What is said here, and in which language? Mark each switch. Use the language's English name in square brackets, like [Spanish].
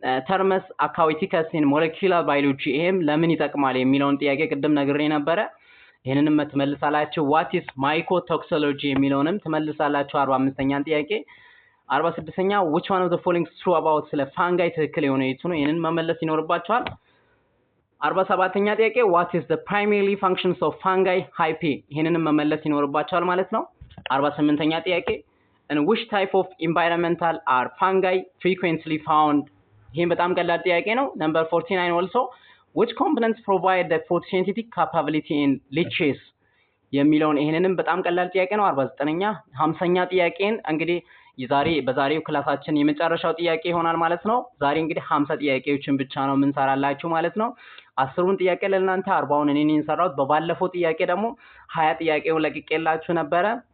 [English] termus aquaticus in molecular biology [Amharic] ይሄም ለምን ይጠቅማል የሚለውን ጥያቄ ቀደም ነግሬ ነበር ይሄንንም ተመልሳላችሁ [English] what is mycotoxicology [Amharic] የሚለውንም ተመልሳላችሁ 45ኛን ጥያቄ 46ኛ [English] which one of the following is true about [Amharic] ስለ fungi ትክክል የሆነ የቱ ነው ይሄንን መመለስ ይኖርባችኋል 47ኛ ጥያቄ [English] what is the primary functions of fungi hyphae [Amharic] ይሄንንም መመለስ ይኖርባችኋል ማለት ነው 48ኛ ጥያቄ [English] and which type of environmental are fungi frequently found? [Amharic] ይሄን በጣም ቀላል ጥያቄ ነው። number 49 also [English] which components provide the photosynthetic capability in leaches [Amharic] የሚለውን ይሄንንም በጣም ቀላል ጥያቄ ነው። 49ኛ 50ኛ ጥያቄን እንግዲህ በዛሬው ክላሳችን የመጨረሻው ጥያቄ ይሆናል ማለት ነው። ዛሬ እንግዲህ 50 ጥያቄዎችን ብቻ ነው የምንሰራላችሁ ማለት ነው። 10ሩን ጥያቄ ለእናንተ 40ውን እኔ ነኝ ሰራሁት። በባለፈው ጥያቄ ደግሞ 20 ጥያቄውን ለቅቄላችሁ ነበረ።